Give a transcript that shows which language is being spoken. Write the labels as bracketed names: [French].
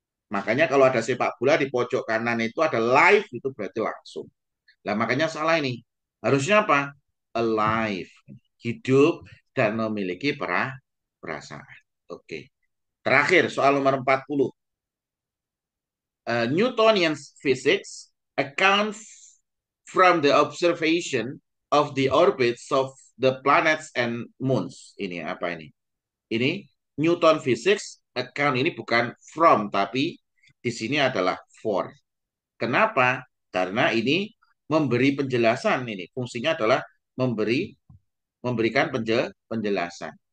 [Indonesian] Makanya kalau ada sepak bola di pojok kanan itu ada live itu berarti langsung. Lah makanya salah ini. Harusnya apa? Alive, hidup dan memiliki perasaan. Oke. Terakhir, soal nomor 40. [English] Newtonian physics account from the observation of the orbits of the planets and moons. [Indonesian] Ini apa ini? Ini Newton physics account ini bukan from, tapi di sini adalah for. Kenapa? Karena ini memberi penjelasan, ini fungsinya adalah memberikan penjelasan.